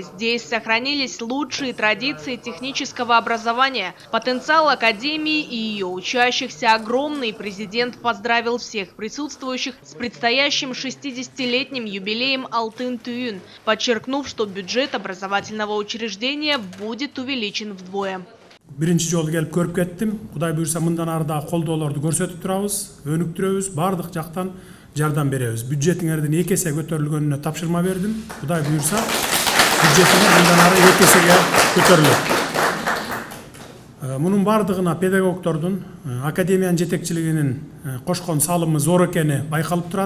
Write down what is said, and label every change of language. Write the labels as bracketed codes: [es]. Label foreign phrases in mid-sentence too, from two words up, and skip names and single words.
[ru] Здесь сохранились лучшие традиции технического образования. Потенциал Академии и ее учащихся огромный. Президент поздравил всех присутствующих с предстоящим 60-летним юбилеем Алтын-Түйін, подчеркнув, что бюджет образовательного учреждения будет увеличен вдвое. [ky] Биринчи жолу келип көрүп кеттим. Кудай буйрса мындан ары да колдоолорду көрсөтүп турабыз, өнүктүрөбүз, бардык жактан жардам беребиз. Бюджетиңердин 2 эсе көтөрүлгөнүнө тапшырма бердим. Кудай буйрса бюджетиңер мындан ары 2 эсеге көтөрүлөт. Мунун бардыгына педагогдордун, академиянын жетекчилигинин кошкон салымы зор экени байкалып турат.